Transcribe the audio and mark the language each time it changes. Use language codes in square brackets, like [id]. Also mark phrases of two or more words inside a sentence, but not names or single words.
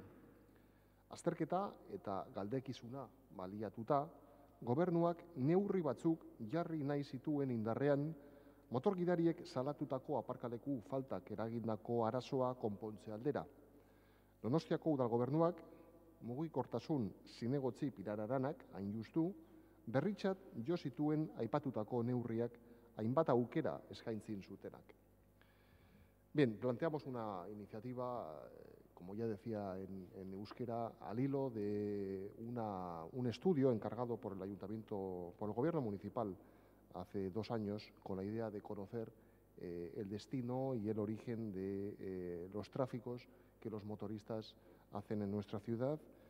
[eu] Azterketa eta galdekizuna baliatuta, gobernuak neurri batzuk jarri nahi zituen indarrean, motor gidariek salatutako aparkaleku faltak eragindako arazoa konpontze aldera. Donostiako Udalgobernuak mugikortasun zinegotzi Pirararanak, hain justu, berritzat jo zituen aipatutako neurriak hainbat aukera eskaintzin zutenak. [es] Bien, planteamos una iniciativa, como ya decía en euskera, al hilo de un estudio encargado por el Ayuntamiento, por el Gobierno Municipal hace 2 años, con la idea de conocer el destino y el origen de los tráficos que los motoristas hacen en nuestra ciudad.